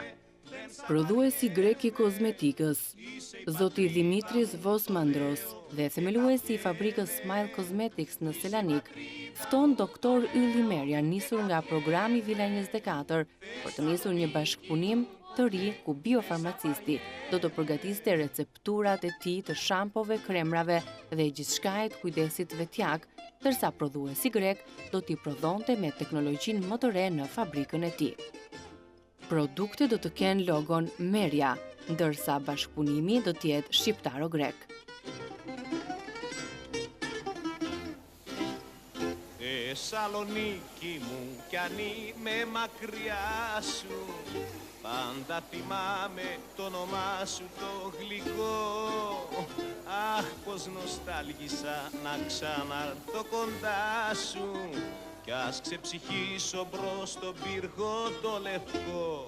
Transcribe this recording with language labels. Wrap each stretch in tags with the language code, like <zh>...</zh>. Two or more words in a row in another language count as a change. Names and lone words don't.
<sq>Prodhuesi grek i kozmetikës, zoti Dimitris Vosmandros dhe themeluesi i fabrikës Smile Cosmetics në Selanik, fton doktor Ylli Merja nisur nga programi Vila 24 për të nisur një bashkëpunim të ri ku biofarmacisti do të përgatiste recepturat e tij të shampove, kremrave dhe gjithçka e të kujdesit vetjak, ndërsa prodhuesi grek do t'i prodhonte me teknologjinë më të re në fabrikën e tij. Produktet do të kenë logon Merja, ndërsa bashkëpunimi do të jetë shqiptaro-grek.</sq> <el>Σαλονίκη μου κι αν είμαι μακριά σου, πάντα θυμάμαι το όνομά σου το γλυκό. Αχ, πως νοστάλγησα να ξαναρθώ κοντά σου κι ας ξεψυχήσω μπρος στον πύργο το λευκό.</el>